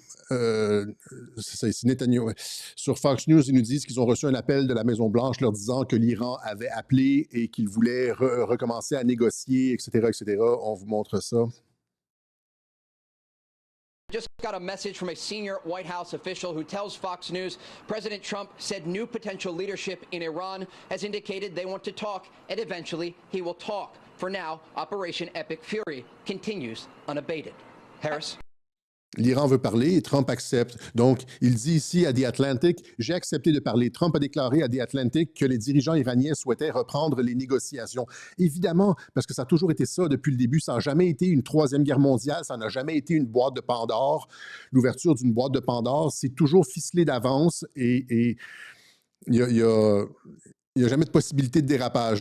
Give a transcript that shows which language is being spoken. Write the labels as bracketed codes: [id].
[fr] c'est ça, ici, Netanyahu. Sur Fox News, ils nous disent qu'ils ont reçu un appel de la Maison-Blanche leur disant que l'Iran avait appelé et qu'il voulait recommencer à négocier, etc., etc. On vous montre ça. [en] Just got a message from a senior White House official who tells Fox News President Trump said new potential leadership in Iran has indicated they want to talk, and eventually he will talk. For now, Operation Epic Fury continues unabated. Harris? [fr] L'Iran veut parler et Trump accepte. Donc, il dit ici à The Atlantic, « J'ai accepté de parler ». Trump a déclaré à The Atlantic que les dirigeants iraniens souhaitaient reprendre les négociations. Évidemment, parce que ça a toujours été ça depuis le début. Ça n'a jamais été une troisième guerre mondiale. Ça n'a jamais été une boîte de Pandore. L'ouverture d'une boîte de Pandore, c'est toujours ficelé d'avance et il n'y a jamais de possibilité de dérapage.